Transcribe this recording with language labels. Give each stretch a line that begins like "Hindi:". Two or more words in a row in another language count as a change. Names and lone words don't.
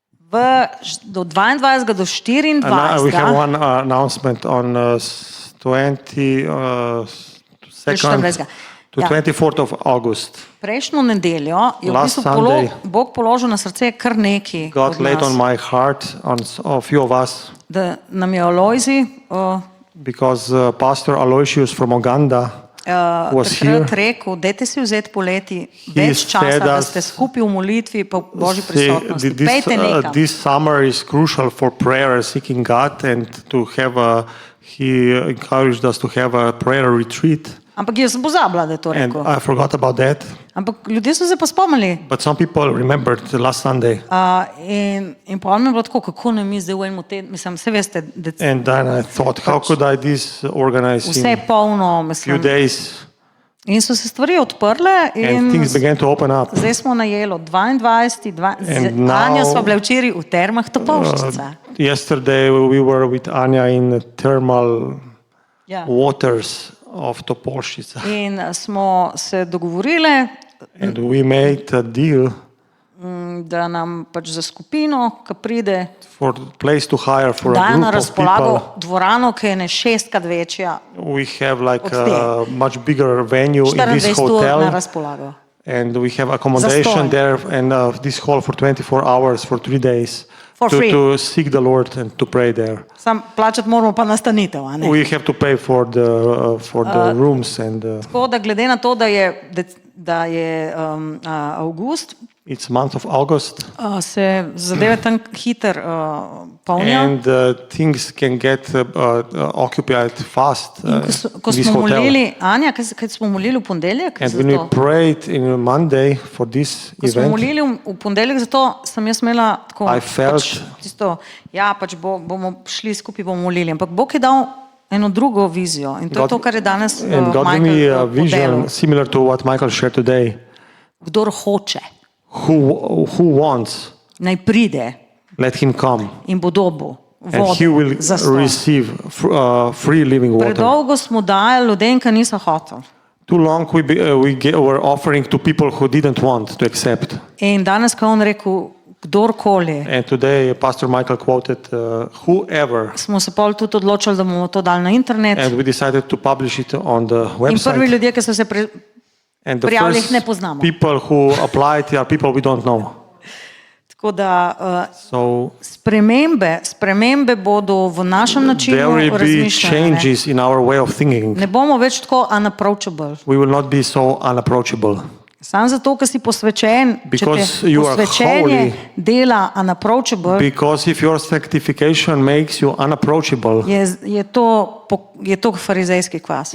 Slovenian: do 22. do 24.
English: We have one announcement on 22nd to 24th of August.
Slovenian: Prejšnjo nedeljo je v bistvu Bog položil na srce kar nekaj
English: God laid on my heart on a few of us.
Slovenian: Da nam je Alojzi
English: because Pastor Aloysius from Uganda was here.
Slovenian: Rekel, dajte si vzeti poleti več časa, da ste skupaj v molitvi pa v Božji prisotnosti. Pejte nekam.
English: This summer is crucial for prayer, seeking God, and to have he encouraged us to have a prayer retreat.
Slovenian: Ampak jaz sem pozabila, da je to rekel.
English: And I forgot about that.
Slovenian: Ampak ljudje so se pa spomnili.
English: But some people remembered the last Sunday.
Slovenian: In pa mi je bilo tako, kako ne mi zdaj v enem tednu, mislim, vse veste.
English: And then I thought, how could I this organize
Slovenian: vse polno, mislim.
English: Few days.
Slovenian: In so se stvari odprle
English: and things began to open up.
Slovenian: Zdaj smo na Jelo 22. Anja sva bila včeraj v termah Topolšica.
English: Yesterday we were with Anja in thermal waters of Topolšica.
Slovenian: In smo se dogovorile,
English: and we made a deal,
Slovenian: da nam pač za skupino, ki pride,
English: for place to hire for a group
Slovenian: na razpolago
English: of people.
Slovenian: Dvorano, ki je ne 6-krat večja.
English: We have like a much bigger venue in this hotel.
Slovenian: Na razpolago.
English: And we have accommodation there and this hall for 24 hours for 3 days. To seek the Lord and to pray there.
Slovenian: Sam plačati moramo pa nastanitev, a ne?
English: We have to pay for the rooms and.
Slovenian: Tako da glede na to, da je avgust.
English: It's month of August.
Slovenian: Se zadeve tam hiter polnijo.
English: And things can get occupied fast.
Slovenian: Ko smo molili, Anja, kaj smo molili v ponedeljek?
English: And when we prayed in Monday for this event.
Slovenian: Ko smo molili v ponedeljek, zato sem jaz imela tako.
English: I felt.
Slovenian: Tisto, pač bomo šli skupaj, bomo molili. Ampak Bog je dal eno drugo vizijo. In to je to, kar je danes Michael podelil.
English: And God gave me a vision similar to what Michael shared today.
Slovenian: Kdor hoče.
English: Who wants?
Slovenian: Naj pride.
English: Let him come.
Slovenian: In bo dobil vodo.
English: And he will receive free living water.
Slovenian: Predolgo smo dajali ljudem, ki niso hoteli.
English: Too long we were offering to people who didn't want to accept.
Slovenian: In danes, ko on rekel, kdorkoli.
English: And today Pastor Michael quoted whoever.
Slovenian: Smo se pol tudi odločili, da bomo to dali na internet.
English: And we decided to publish it on the website.
Slovenian: In prvi ljudje, ki so se
English: and the
Slovenian: first ne poznamo.
English: People who applied are people we don't know.
Slovenian: Tako da spremembe bodo v našem načinu razmišljanja.
English: There will be changes in our way of thinking.
Slovenian: Ne bomo več tako unapproachable.
English: We will not be so unapproachable.
Slovenian: Samo zato, ker si posvečen, če te posvečenje dela unapproachable.
English: Because if your sanctification makes you unapproachable.
Slovenian: Je to farizejski kvas.